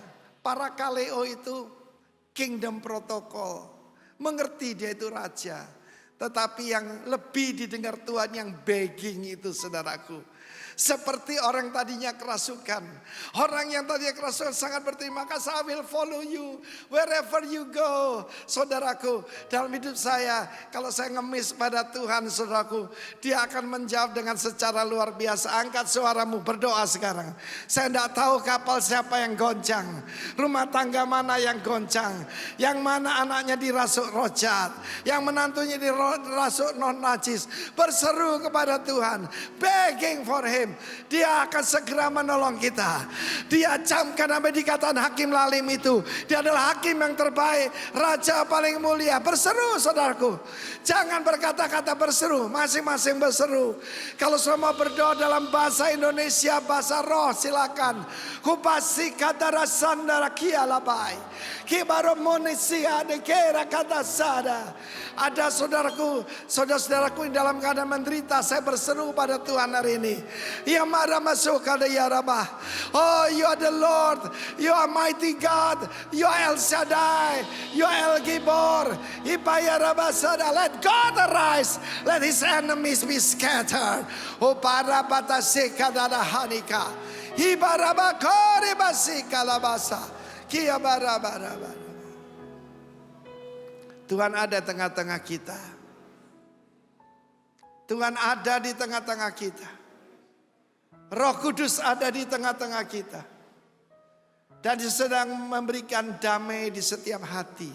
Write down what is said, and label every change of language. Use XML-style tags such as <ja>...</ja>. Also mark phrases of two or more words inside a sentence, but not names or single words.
<id>Para kaleo itu kingdom protokol. Mengerti dia itu raja. Tetapi yang lebih didengar Tuhan yang begging itu, saudaraku. Seperti orang tadinya kerasukan. Orang yang tadinya kerasukan sangat berterima kasih.</id> <en>I will follow you wherever you go.</en> <id>Saudaraku, dalam hidup saya, kalau saya ngemis pada Tuhan, saudaraku, dia akan menjawab dengan secara luar biasa. Angkat suaramu, berdoa sekarang. Saya tidak tahu kapal siapa yang goncang. Rumah tangga mana yang goncang. Yang mana anaknya dirasuk roh jahat. Yang menantunya dirasuk non najis. Berseru kepada Tuhan.</id> <en>Begging for him.</en> <id>Dia akan segera menolong kita. Dia camkan apa dikatakan hakim lalim itu. Dia adalah hakim yang terbaik, raja paling mulia. Berseru, saudaraku. Jangan berkata-kata, berseru. Masing-masing berseru. Kalau semua berdoa dalam bahasa Indonesia, bahasa roh, silakan. Kupasi kata rasandara kia labai. Kibaro monisia de kera kata sada. Ada saudaraku, saudara-saudaraku yang dalam keadaan menderita, saya berseru pada Tuhan hari ini. Ya mara masuk ada ya Rabbah.</id> <en>Oh, you are the Lord, you are mighty God, you are El Shaddai, you are El Gibor. Ibaya Rabbah sada, let God arise, let his enemies be scattered. Oh para batasika dada hanika. Ibaraba kore basika labasa. Kia barabara.</en> <id>Tuhan ada tengah-tengah kita. Tuhan ada di tengah-tengah kita. Roh Kudus ada di tengah-tengah kita. Dan dia sedang memberikan damai di setiap hati.</id>